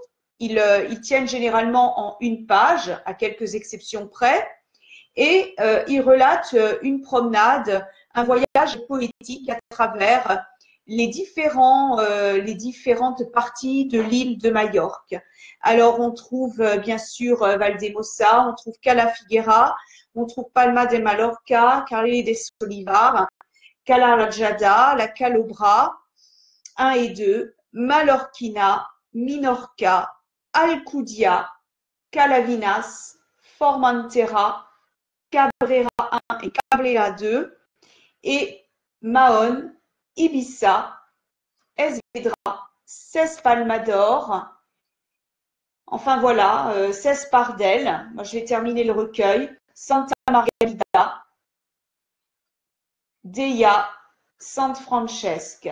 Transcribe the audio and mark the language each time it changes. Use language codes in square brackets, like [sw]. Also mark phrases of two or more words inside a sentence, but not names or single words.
[fr] Ils tiennent généralement en une page, à quelques exceptions près. Et ils relatent une promenade, un voyage poétique à travers les différentes parties de l'île de Majorque. Alors, on trouve bien sûr Valdemossa, on trouve Cala Figuera, on trouve Palma de Mallorca, Carles de Olivar, Cala Rajada, la Calobra, 1 et 2, Mallorquina, Minorca, Alcudia, Calavinas, Formentera, Cabrera 1 et Cabrera 2, et Mahon, Ibiza, Esvedra, 16 Palmador, enfin voilà, 16 Pardel. Moi, je vais terminer le recueil. Santa Margarida, Deia, San Francesc.